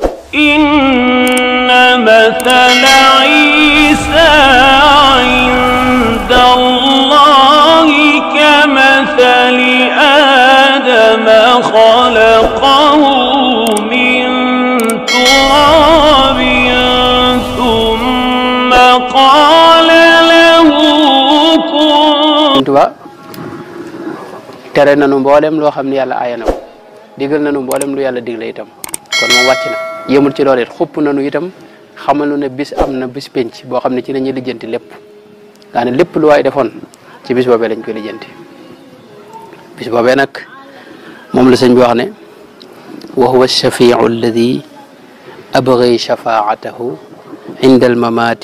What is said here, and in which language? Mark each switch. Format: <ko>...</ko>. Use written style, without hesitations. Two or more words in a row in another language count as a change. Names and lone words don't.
<ar>إن مثل عيسى عند الله كمثل آدم خلقه من تراب ثم قال له كن.</ar> <wo>tere nanu mboolem loo xam ne yàlla aaya na ko digal nanu mboolem lu yàlla digle itam kon moom wàcc na yemul ci loolu it xupp nanu itam xamal nu ne bis am na bis penc boo xam ne ci la ñuy lijjanti lépp daa ne lépp lu waay defoon ci bis boobee lañ koy lijjanti bis boobee nag moom la sëñ bi wax ne</wo> <ar>وهو الشافع الذي أبغي شفاعته عند الممات</ar>